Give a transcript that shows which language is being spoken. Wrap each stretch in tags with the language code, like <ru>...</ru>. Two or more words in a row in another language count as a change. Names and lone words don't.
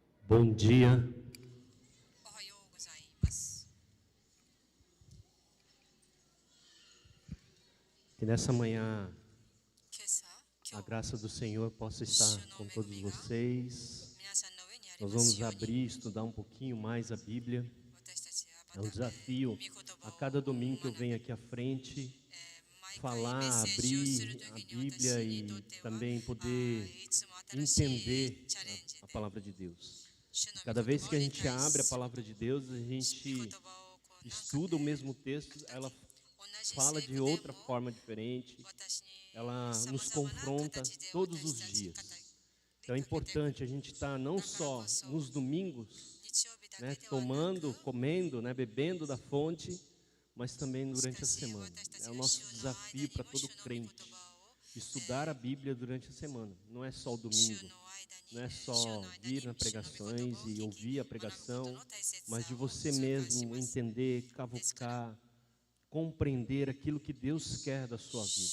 <pt>Bom dia.</pt> <ja>おはようございます。</ja> <pt>Que nessa manhã</pt> <ja>今朝、</ja> <pt>a</pt> <ja>今日</ja> <pt>graça do Senhor possa estar com todos vocês.</pt> <ja>皆さんの上にあり</ja> <pt>Nós</pt> <ja>ます</ja> <pt>vamos</pt> <ja>ように、</ja> <pt>abrir e estudar um pouquinho mais a Bíblia.</pt> <ja>私たちは</ja> <pt>É um desafio</pt> <ja>御言葉</ja> <pt>a</pt> <ja>を</ja> <pt>cada domingo que eu venho aqui à frente</pt> <ja>毎回</ja> <pt>falar,</pt> <ja>メッセージをする</ja> <pt>abrir</pt> <ja>と</ja> <pt>a</pt> <ja>きに</ja> <pt>Bíblia</pt> <ja>私に</ja> <pt>e</pt> <ja>とっては</ja> <pt>também poder</pt> <ja>いつも新しい</ja> <pt>entender</pt> <ja>チャレンジ</ja> <pt>a</pt> <ja>で</ja> <pt>palavra de Deus.</pt> <ja>主の御</ja> <pt>Cada</pt> <ja>言</ja> <pt>vez</pt> <ja>葉</ja> <pt>que</pt> <ja>を</ja> <pt>a</pt> <ja>理</ja> <pt>gente</pt> <ja>解</ja> <pt>abre a</pt> <ja>する</ja> <pt>palavra de Deus, a</pt> <ja>御</ja> <pt>gente</pt> <ja>言葉をこうなんか</ja> <pt>estuda o mesmo texto, ela</pt> <ja>同じ</ja> <pt>fala</pt> <ja>聖</ja> <pt>de</pt> <ja>句でも</ja> <pt>outra forma diferente,</pt> <ja>私に</ja> <pt>ela</pt> <ja>様</ja> <pt>nos</pt> <ja>々な</ja> <pt>confronta</pt> <ja>形で</ja> <pt>todos</pt> <ja>私</ja> <pt>os</pt> <ja>たち</ja> <pt>dias.</pt> <ja>語り</ja> <pt>Então é importante a gente estar não só nos domingos,</pt> <ja>日曜日だ</ja> <pt>né,</pt> <ja>けではな</ja> <pt>tomando,</pt> <ja>く</ja> <pt>comendo, né, bebendo da fonte, mas também durante a semana. É o nosso desafio para todo crente, estudar a Bíblia durante a semana. Não é só o domingo, não é só vir nas pregações e ouvir a pregação, mas de você mesmo entender, cavucar, compreender aquilo que Deus quer da sua vida.</pt>